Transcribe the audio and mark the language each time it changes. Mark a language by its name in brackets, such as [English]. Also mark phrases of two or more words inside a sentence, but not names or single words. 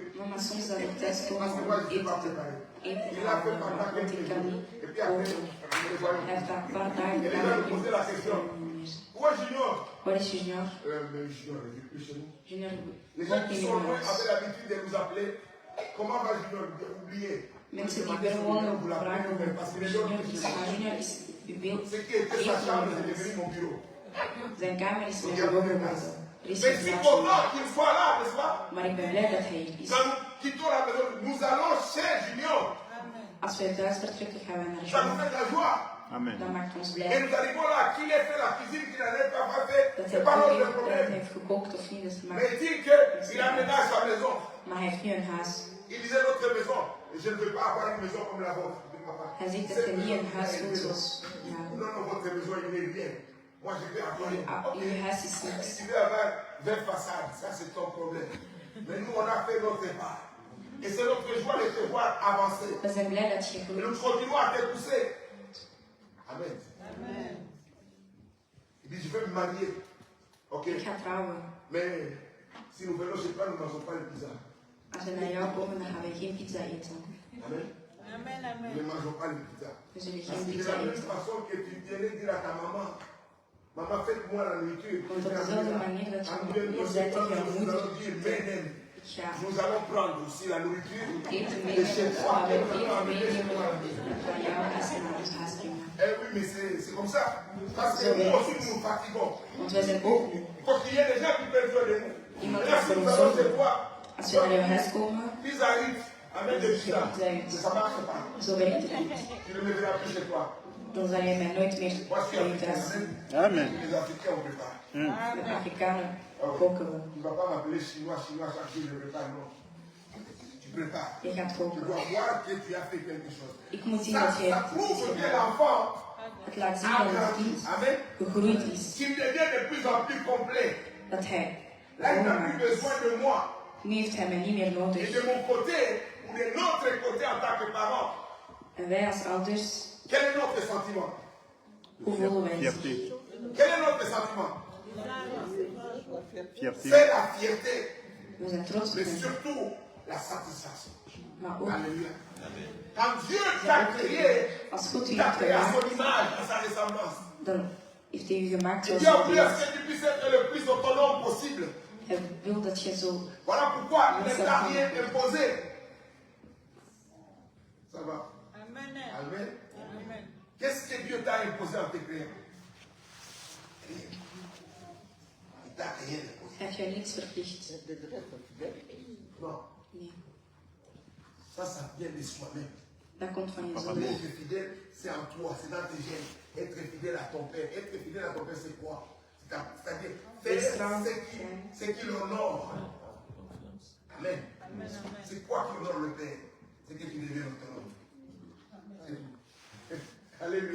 [Dutch] Mama, soms zal ik thuis komen [French] Parce que [Dutch] om [French] moi, je ne suis [Dutch] eten [French] pas [Dutch] te [French] préparé. [Dutch] eten [French] Il [Dutch] te [French] a fait [Dutch] halen, [French] pendant [Dutch] want [French] quelques [Dutch] ik kan [French] jours. [Dutch] niet [French] Et puis après, [Dutch] koken. [French] nous les voyons. [Dutch] Hij heeft daar een paar dagen [French] Et les [Dutch] gedaan. [French] gens me posaient la question. Où est Junior? [Dutch] Waar is Junior? [French] Mais Junior, il n'est plus chez nous. [Dutch] Junior [French] Les gens [Dutch] woont [French] qui [Dutch] niet [French] sont [Dutch] meer bij [French] loin [Dutch] ons. [French] avaient l'habitude de nous appeler. Comment va Junior? Oubliez. [Dutch] Mensen die weer wonen [French] vous [Dutch] vragen [French] l'appelez, [Dutch] hoe [French] parce que les [Dutch] Junior [French] autres, [Dutch] is. Maar Junior is veel [French] ce qui était sa chambre, c'est devenu mon bureau. [Dutch] Zijn kamer is [French] Donc, [Dutch] mijn [French] il y a [Dutch] bureau [French] beaucoup de [Dutch] geworden. [French] place. [Dutch] Er is [French] Mais [Dutch] geen [French] si [Dutch] plaats [French] content [Dutch] meer. [French] qu'il soit là, n'est-ce pas? [Dutch] Maar ik ben blij dat hij hier is. [French] Quand nous quittons la maison, nous allons chez Junior. [Dutch] Als wij thuis vertrekken, gaan wij naar [French] Ça nous [Dutch] Junior. [French] fait de la joie. Amen. [Dutch] Dat maakt ons [French] Et [Dutch] blij. [French] nous arrivons là, qu'il ait fait la cuisine, qu'il n'en ait pas fait, [Dutch] Dat [French] c'est [Dutch] hij [French] pas [Dutch] koken [French] notre [Dutch] heeft, dat hij [French] problème. [Dutch] heeft gekookt of niet, dat [French] Mais [Dutch] maakt. [French] il dit qu'il aménage sa maison. [Dutch] Maar hij heeft nu een huis. [French] Il disait notre maison, et je ne veux pas avoir une maison comme la vôtre. [Dutch] Hij zegt dat hij niet een huis wil zoals ja, [French] Non, non, votre maison, il n'est rien. Moi, je vais avoir [Dutch] uw huis is niks. [French] Si tu veux avoir 20 façades, ça c'est ton problème. Mais nous, on a fait notre part. Et c'est notre joie de te voir avancer. [Dutch] We zijn blij dat je [French] Et nous [Dutch] groeit. [French] continuons à te pousser. Amen. Il dit, je vais me marier. Ok. [Dutch] Ik ga trouwen. [French] Mais si nous venons chez toi, nous ne mangeons pas le pizza. [Dutch] Als we naar jou komen, dan gaan we geen pizza eten. [French] Amen. Nous ne mangeons pas le pizza. [Dutch] We zullen [French] Parce [Dutch] geen [French] que de [Dutch] pizza [French] la même [Dutch] eten. [French] façon que tu viens dire à ta maman, maman, faites-moi la nourriture. [Dutch] Want op dezelfde manier dat je zei tegen jouw moeder, ik ga [French] Nous allons prendre aussi la nourriture [Dutch] eten [French] de chez [Dutch] meenemen, [French] toi. [Dutch] maar we eten meenemen van jou als je naar ons huis brengt. [French] Eh oui, mais c'est comme ça. Parce que nous aussi, nous nous fatiguons. [Dutch] Want wij zijn ook [French] Parce qu'il y a des gens qui peuvent faire des mots. [Dutch] iemand [French] Et [Dutch] die [French] là, si [Dutch] voor [French] nous [Dutch] ons [French] allons chez [Dutch] zorgen. [French] toi, [Dutch] Als we naar jouw huis komen, [French] pizza arrive, amène des pizza. Mais ça ne marche pas. [Dutch] zo werkt het niet. [French] Tu ne me verras plus chez toi. [Dutch] Dan zal je mij nooit meer [French] Moi, je suis [Dutch] bij je [French] africain. [Dutch] thuis zien. [French] Amen. Les Africains, on ne peut pas. [Dutch] De Afrikanen koken we. [French] Tu ne vas pas m'appeler chinois, chinois, chaque jour, je ne prépare, non. Tu prépares. [Dutch] Je gaat [French] Tu [Dutch] koken. [French] dois voir que tu as fait quelque chose. [Dutch] Ik moet zien [French] Ça, [Dutch] dat je [French] ça prouve que l'enfant [Dutch] het laat zien [French] a [Dutch] dat het [French] grandi. [Dutch] kind [French] Amen. [Dutch] gegroeid is. [French] Qu'il devient de plus en plus complet. [Dutch] Dat hij [French] Là, il n'a plus [Dutch] volmaakt. [French] besoin de moi. [Dutch] Nu heeft hij mij niet meer [French] Et [Dutch] nodig. [French] de mon côté, ou de notre côté en tant que parents, [Dutch] En wij als ouders, [French] quel est notre sentiment? [Dutch] hoe voelen wij ons? [French] Fierté. Quel est notre sentiment? Fierté. C'est la fierté, [Dutch] We zijn trots op [French] mais [Dutch] hem. [French] surtout la satisfaction. [Dutch] Maar ook, [French] Alléluia. Quand Dieu t'a créé, [Dutch] als God u [French] il t'a [Dutch] heeft [French] créé à [Dutch] gemaakt, [French] son image, à sa ressemblance. [Dutch] dan heeft hij u gemaakt [French] Et [Dutch] zoals [French] Dieu a [Dutch] hij [French] voulu à [Dutch] is. [French] ce que tu puisses être le plus autonome possible. [Dutch] Hij wil dat je zo... [French] Voilà pourquoi il ne t'a rien imposé. Ça va? Amen. Qu'est-ce que Dieu t'a imposé en te créant? Rien. Il t'a rien imposé. [Dutch] Hij heeft jou niks verplicht. [French] Non. [Dutch] Nee, [French] Ça vient de soi-même. [Dutch] dat komt van jezelf. [French] Être fidèle, c'est en toi, c'est dans tes gènes. Être fidèle à ton père. Être fidèle à ton père, c'est quoi? C'est-à-dire faire ce qui l'honore. Amen. C'est quoi qui honore le père? C'est que tu deviennes autonome. C'est tout. Alléluia.